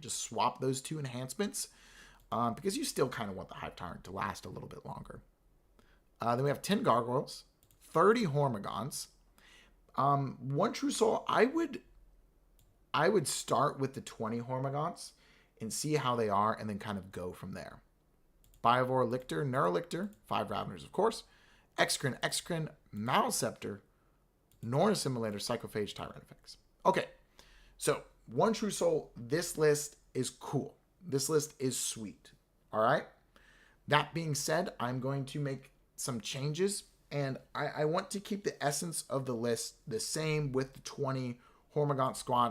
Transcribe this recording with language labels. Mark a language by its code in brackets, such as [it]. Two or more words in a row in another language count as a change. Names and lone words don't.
[en] Just swap those two enhancements, because you still kind of want the Hive Tyrant to last a little bit longer. Then we have 10 Gargoyles, 30 Hormagaunts, one True Soul. I would start with the 20 Hormagaunts and see how they are, and then kind of go from there. Biovore, Lictor, Neurolictor, 5 Raveners, of course, Exocrine, Maleceptor, Norn Assimilator, Psychophage, Tyranifex. Okay, so one True Soul. This list is cool. This list is sweet. All right? That being said, I'm going to make some changes, and I want to keep the essence of the list the same with the 20 Hormagaunt squad.